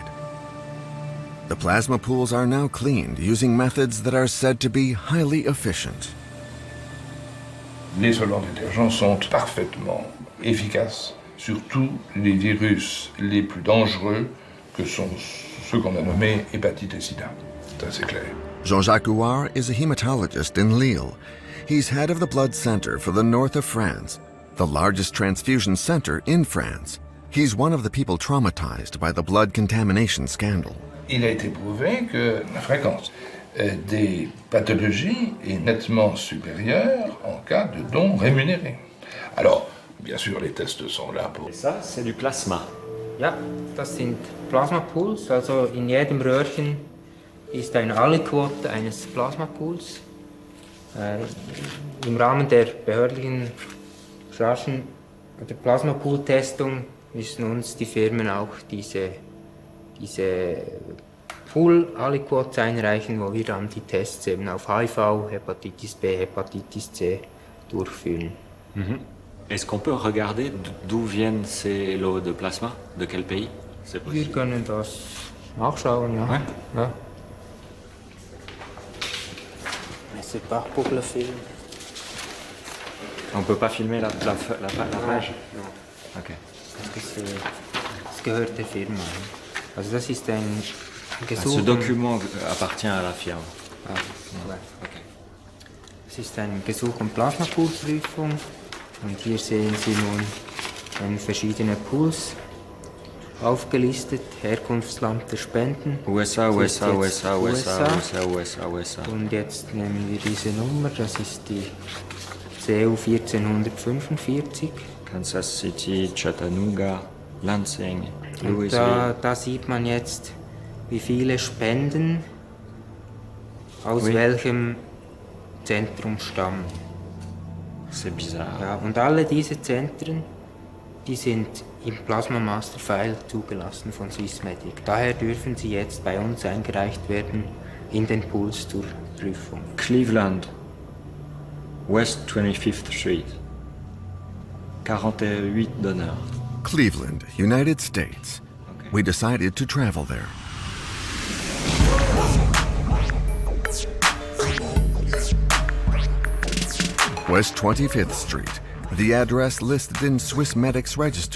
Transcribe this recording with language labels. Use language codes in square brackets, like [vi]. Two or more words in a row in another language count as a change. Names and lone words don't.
[en] The plasma pools are now cleaned using methods that are said to be highly efficient. [fr] Les solvants détergents sont parfaitement efficaces sur tous les virus les plus dangereux que sont ceux qu'on a nommés hépatite et sida. C'est assez clair. [en] Jean-Jacques Houard is a hematologist in Lille. He's head of the blood center for the north of France, the largest transfusion center in France. He's one of the people traumatized by the blood contamination scandal. [fr] Il a été prouvé que la fréquence des pathologies est nettement supérieure en cas de dons rémunérés. Alors, bien sûr, les tests sont là pour... Et ça, c'est du plasma. [de] Ja, das sind Plasmapools. Also in jedem Röhrchen ist eine Aliquote eines Plasmapools. Im Rahmen der behördlichen raschen oder Plasmapool-Testung müssen uns die Firmen auch diese Pool-Aliquotes einreichen, wo wir dann die Tests eben auf HIV, Hepatitis B, Hepatitis C durchführen. Mhm. [fr] Est-ce qu'on peut regarder d'où viennent ces lots de plasma? De quel pays? [de] Wir können das nachschauen, ja. [fr] Ouais. [de] Ja. [fr] Mais c'est pas pour le film. On peut pas filmer la page? Non. Ok. [de] Das gehört der Firma. Also das ist ein Gesuch... [fr] Ce document appartient à la firme. [de] Ah, ja. Okay. Es ist ein Gesuch um Plasmapoolprüfung. Und hier sehen Sie nun verschiedene Pools aufgelistet, Herkunftsland der Spenden. USA. Und jetzt nehmen wir diese Nummer, das ist die CU 1445. Kansas City, Chattanooga, Lansing, Und Louisville. da sieht man jetzt, wie viele Spenden aus welchem Zentrum stammen. [fr] C'est bizarre. [de] Ja, und alle diese Zentren, die sind im Plasma Master File zugelassen von Swissmedic. Daher dürfen sie jetzt bei uns eingereicht werden in den Pools zur Prüfung. [fr] Cleveland, West 25th Street. 48 donneurs. [en] Cleveland, United States. We decided to travel there. West 25th Street, the address listed in Swissmedic's register.